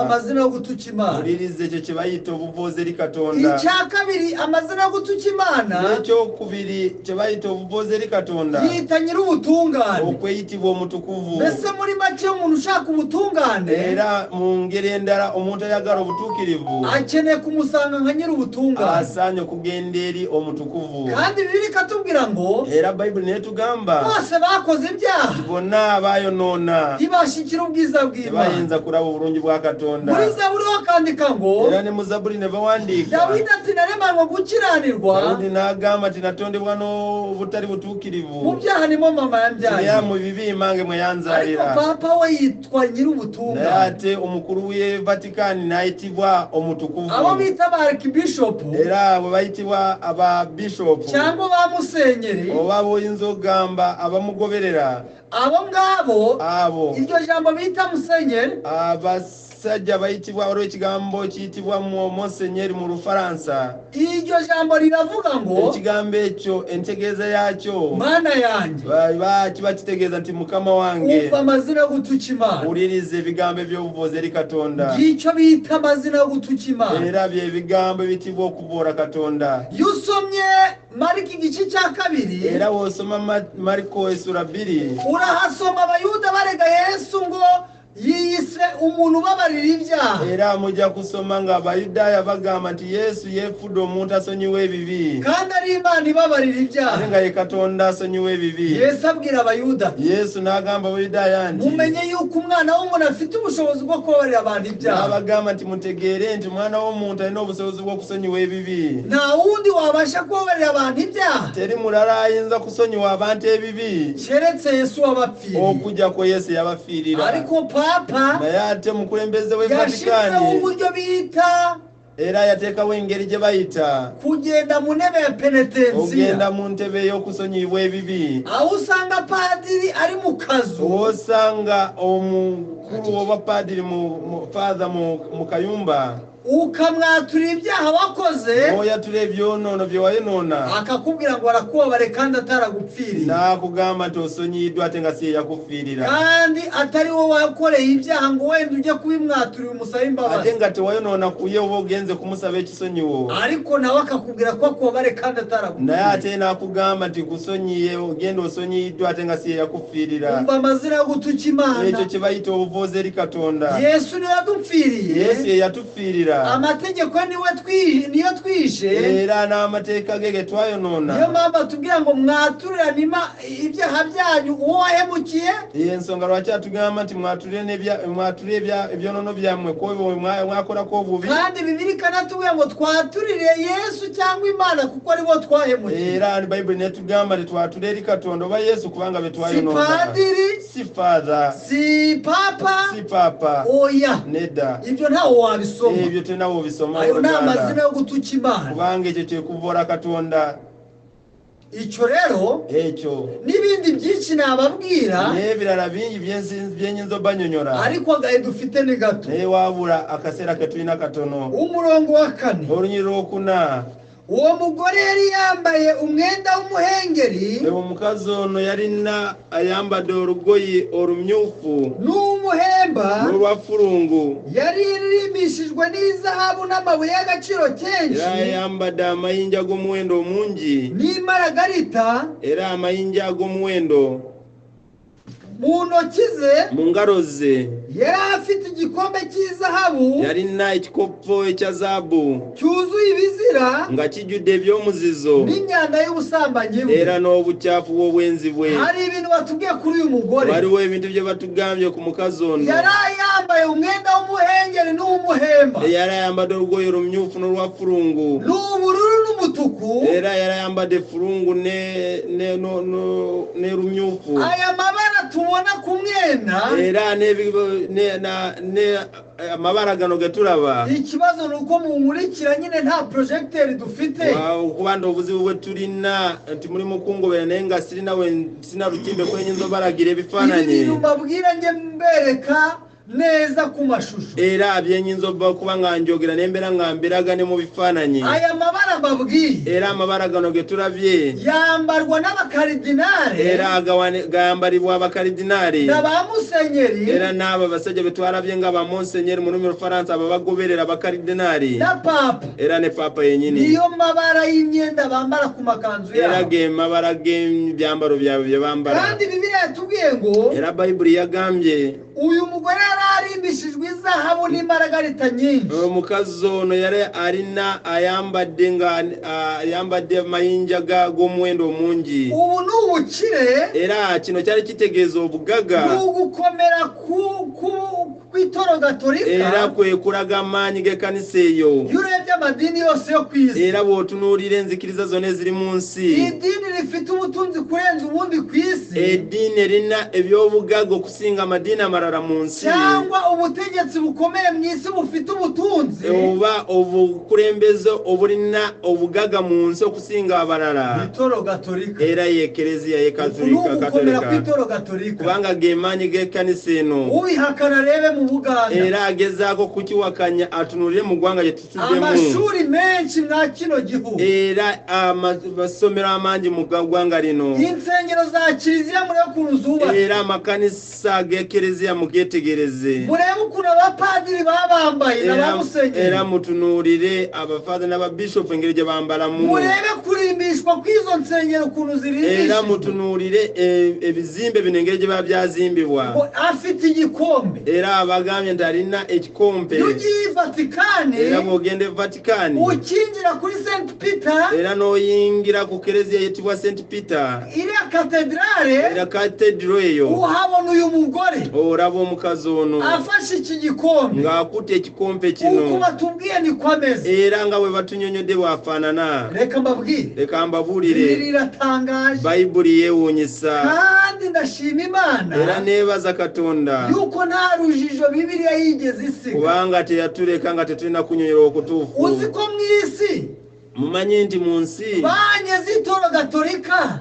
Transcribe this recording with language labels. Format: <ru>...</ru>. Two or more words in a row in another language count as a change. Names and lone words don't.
<rw>amazina yo gutuka Imana</rw> <lg>ulirize ekyo kye bayita obuvuuzi eri Katonda</lg> <rw>icya kabiri amazina yo gutuka Imana</rw> <lg>n'ekyokubiri kye bayita obuvuuzi eri Katonda</lg> <rw>yita nyir'ubutungane</rw> <lg>okweyitibwa omutukuvu</lg> <rw>mbese muri make umuntu ushaka ubutungane</rw> <lg>era mu ngeri endala omuntu ayagala obutuukirivu</lg> <rw>akeneye kumusanga nka nyir'ubutungane</rw> <lg>asaanye okugenda eri omutukuvu</lg> <rw>kandi Bibiliya ikatubwira ngo</rw> <lg>era Bayibuli netugamba</lg> <rw>bose bakoze ibyaha</rw> <lg>bonna abaayonoona</lg> <rw>ntibashyikira ubwiza bw'Imana</rw> <lg>tebayinza kulaba obulungi bwa Katonda katonda</lg> <rw>muri zaburi wakandika ngo</rw> <lg>era ne mu zaburi ne bawandika</lg> <rw>Dawidi ati naremanwa gukiranirwa</rw> <lg>Dawudi n'agamba ati natondebwa n'obutali butuukirivu</lg> <rw>mu byaha nimo mama yambyaye</rw> <lg>era mu bibi mmange mwe</lg> <rw>ariko</rw> <lg>yanzalira</lg> <rw>papa we yitwa</rw> <lg>naye</lg> <rw>nyir'ubutungane</rw> <lg>ate omukulu w'e Vatikani n'ayitibwa omutukuvu</lg> <rw>abo bita ba arikibishopu</rw> <lg>era abo bayitibwa aba bishopu</lg> <rw>cyangwa ba musenyeri</rw> <lg>oba boyinza okugamba abamugoberera abo ngabo abo</lg> <rw>iryo jambo bita musenyeri</rw> <lg>abasajja bayitibwa waliwo ekigambo kiyitibwa monsenyeri mu Lufaransa</lg> <rw>iryo jambo riravuga ngo</rw> <lg>ekigambo ekyo entegeeza yakyo</lg> <rw>mana yanjye</rw> <lg>kiba kitegeeza nti mukama wange</lg> <rw>umva amazina yo gutuka imana</rw> <lg>wuliriza ebigambo eby'obuvuzi eri katonda</lg> <rw>ngicyo bita amazina yo gutuka imana</rw> <lg>era bye bigambo ebitibwa okuboora katonda</lg> <rw>iyo usomye mariko igice cya kabiri</rw> <lg>era wosoma Mariko esura 2</lg> <rw>urahasoma abayuda barega yesu ngo yiyise umuntu ubabarira ibyaha</rw> <lg>era mujja kusoma nga abayudaaya bagamba nti Yesu yeefudde omuntu asonyiwa ebibi</lg> <rw>kandi ari imana ibabarira ibyaha</rw> <lg>ate nga ye katonda asonyiwa ebibi</lg> <rw>yesu abwira abayuda</rw> <lg>Yesu n'agamba abayudaaya nti</lg> <rw>mumenye yuko umwana w'umuntu afite ubushobozi bwo kubabarira abantu ibyaha</rw> <lg>n'abagamba nti mutegeere nti umwana w'omuntu alina obusobozi bw'okusonyiwa ebibi</lg> <rw>nta wundi wabasha kubabarira abantu ibyaha</rw> <lg>teri mulala ayinza kusonyiwa abantu ebibi</lg> <rw>keretse yesu wabapfiriye</rw> <lg>okujjako Yesu yabafiirira</lg> <rw>ariko papa</rw> <lg>naye ate mukulembeze w'e</lg> <rw>yashyizeho Vatikani uburyo bita</rw> <lg>era yateekawo engeri gye bayita</lg> <rw>kugenda mu ntebe ya penetensiya</rw> <lg>ogenda mu ntebe y'okusonyiyibwa ebibi</lg> <rw>aho usanga padiri ari mu kazu</rw> <lg>osanga omukulu w'abapadiri father mu kayumba</lg> <rw>ukamwatura ibyaha wakoze</rw> <lg>oyatura ebyonoono bye wayonoona</lg> <rw>akakubwira ngo arakubabare kandi ataragupfiriye</rw> <lg>n'akugamba nti osonyiyiddwa ate nga si ye yakufiirira</lg> <rw>kandi atari wowe wakoreye ibyaha ngo wenda ujye kubimwaturira umusabe imbabazi</rw> <lg>ate nga tewayonoona ku ye oba ogenze kumusaba ekisonyiwo</lg> <rw>ariko nawe akakubwira ko akubabare kandi</rw> <lg>naye</lg> <rw>ataragupfiriye</rw> <lg>ate n'akugamba nti kusonyiye ogenda osonyiyiddwa ate nga si ye yakufiirira</lg> <rw>umva amazina yo gutuka imana</rw> <lg>ekyo kye bayita obuvuzi eri katonda</lg> <rw>yesu niwe yadupfiriye</rw> <lg>Yesu ye yatufiirira</lg> <rw>amategeko niyo twishe</rw> <lg>era n'amateeka ge ge twayonoona</lg> <rw>niyo mpamvu atubwira ngo mwaturirane ibyaha byanyu uwo wahemukiye</rw> <lg>ensonga lwaki atugamba nti mwature ebyonoono byammwe kwobo mwakolako obubi</lg> <rw>kandi bibiri kanatubwira ngo twaturire yesu cyangwa imana kuko aribo twahemukiye</rw> <lg>era bayibuli netugamba nti twature eri katonda oba Yesu kubanga be si twayonoona</lg> <rw>padiri</rw> <lg>si father</lg> <rw>si papa oya nedda ibyo ntawe wabisoma</rw> <lg>ebyo tenawo bisoma</lg> <rw>ayo ni amazina yo gutuka imana</rw> <lg>kubanga ekyo kyekuvoola katonda</lg> <rw>icyo rero</rw> <lg>ekyo</lg> <rw>n'ibindi byinshi nababwira</rw> <lg>n'ebirala bingi byenyinza obanyonyola</lg> <rw>ariko agahe dufite ni gato</rw> <lg>naye waabula akaseera ke tulina katono</lg> <rw>umurongo wa 4</rw> <lg>olunyiri lwokuna</lg> <rw>uwo mugore yari yambaye umwenda w'umuhengeri</rw> <lg>omukazi ono yalina ayambadde olugoyi olumyufu</lg> <rw>n'umuhemba</rw> <lg>n'olwafulungu</lg> <rw>yari irimbishijwe n'izahabu n'amabuye y'agaciro kenshi</rw> <lg>era yayambadde amayinja ag'omuwendo omungi</lg> <rw>n'imaragarita</rw> <lg>era amayinja ag'omuwendo</lg> <rw>mu ntoki ze</rw> <lg>mu ngalo ze</lg> <rw>yari afite igikombe cy'izahabu</rw> <lg>yalina ekikopo ekya zaabu</lg> <rw>cyuzuye ibizira</rw> <lg>nga kijjudde eby'omuzizo</lg> <rw>n'imyanda y'ubusambanyi bwe</rw> <lg>era n'obukyafu bw'obwenzi bwe</lg> <rw>hari ibintu batubwiye kuri uyu mugore</rw> <lg>waliwo ebintu bye batugambye ku mukazi ono</lg> <rw>yari yambaye umwenda w'umuhengeri n'uw'umuhemba</rw> <lg>yari ayambadde olugoye olumyufu n'olwafulungu</lg> <rw>n'ubururu n'umutuku</rw> <lg>era yari ayambadde fulungu n'erumyufu</lg> <rw>aya mabara tubona ku mwenda</rw> <lg>era amabara gano ge tulaba</lg> <rw>ikibazo ni uko munkurikira nyine nta projecteur dufite</rw> <lg>okuba nti obuzibu bwe tulina nti mulimu kungobera naye nga sina lutimbe kwenyinza obalagira ebifaananyi</lg> <rw>ibintu mbabwira nge mbereka neza ku mashusho</rw> <lg>era byenyinza okuba nga njogera nembeera nga mbiragane mu bifaananyi</lg> <rw>aya mabara mbabwiye</rw> <lg>era amabara gano ge tulabye</lg> <rw>yambarwa n'abakaridinari</rw> <lg>era gayambalibwa abakaridinaali</lg> <rw>n'abamusenyeri</rw> <lg>era n'abo abasajja be twalabye nga bamonsenyeri mu lulimi Lufaransa abo bagoberera abakaridinaali</lg> <rw>na papa</rw> <lg>era ne papa yenyini</lg> <rw>niyo mabara y'imyenda bambara ku makanzu</rw> <lg>era yabo ge mabara g'ebyambalo byabwe bye bambala</lg> <rw>kandi bibiliya yatubwiye ngo</rw> <lg>era bayibuli yagambye</lg> <rw>uyu mugore yararimbishijwe izahabu n'imaragarita nyinshi</rw> <lg>omukazi ono yari alina ayambadde mayinja g'omuwendo omungi</lg> <rw>ubu ni ubukire</rw> <lg>era kino cyari kitegeeza obugaga</lg> <rw>n'ugukomera kw'itoro gatolika</rw> <lg>era kwe kulaga amaanyi g'ekkanisa eyo</lg> <rw>iyo urebye amadini yose yo ku isi</rw> <lg>era bw'otunuulira enzikiriza zonna eziri mu nsi</lg> <rw>idini rifite ubutunzi kurenza ubundi ku isi</rw> <lg>eddiini erina ebyobugaga okusinga amadiini amalala mu nsi</lg> <rw>cyangwa ubutegetsi bukomeye mu isi bufite ubutunzi</rw> <lg>oba obukulembeze obulina obugaga mu nsi okusinga abalala</lg> <rw>itoro gatolika</rw> <lg>era y'ekereziya</lg> <rw>gukomera kw'itoro gatolika</rw> <lg>kubanga g'emaanyi g'ekkanisa eno</lg> <rw>ubihakana arebe mu Buganda</rw> <lg>era agezaako kukiwakanya atunuulire mu ggwanga gye tutuddemu</lg> <rw>amashuri menshi mwa kino gihugu</rw> <lg>era amasomero amangi mu ggwanga lino</lg> <rw>insengero za kiliziya murebe ukuntu zubatse</rw> <lg>era amakanisa g'ekereziya mugetegereze</lg> <rw>murebe ukuntu abapadiri babambaye n'abamusenyeri</rw> <lg>era mutunuulire abafaza n'ababishopu engeri gye bambalamu</lg> <rw>murebe kurimbishwa kw'izo nsengero ukuntu zirimbishijwe</rw> <lg>era mutunuulire ebizimbe bino engeri gye biba byazimbibwa</lg> <rw>afite igikombe</rw> <lg>era abagambye nti alina ekikompe</lg> <rw>iyo ugiye Vatikani</rw> <lg>era bw'ogenda e Vatikani</lg> <rw>ukinjira kuri St. Peter</rw> <lg>era n'oyingira ku kereziya eyitibwa St. Peter</lg> <rw>iriya katedrale</rw> <lg>era katedro eyo</lg> <rw>uhabona uyu mugore</rw> <lg>olaba omukazi ono</lg> <rw>afashe iki gikombe</rw> <lg>ng'akutte ekikompe kino</lg> <rw>uko batubwiye niko ameze</rw> <lg>era nga bwe batunyonyodde bwafaanana</lg> <rw>reka mbabwire</rw> <lg>leka mbabuulire</lg> <rw>riratangaje</rw> <lg>bayibuli yeewuunyisa</lg> <rw>kandi ndashima Imana</rw> <lg>era neebaza Katonda</lg> <rw>yuko nta rujijo Bibiliya yigeze isiga</rw> <lg>kubanga teyatuleka nga tetulina kunyonyera okutuufu</lg> <rw>uzi ko mu isi</rw> <lg>mumanyi nti mu nsi</lg> <rw>banye z'itoro gatolika</rw>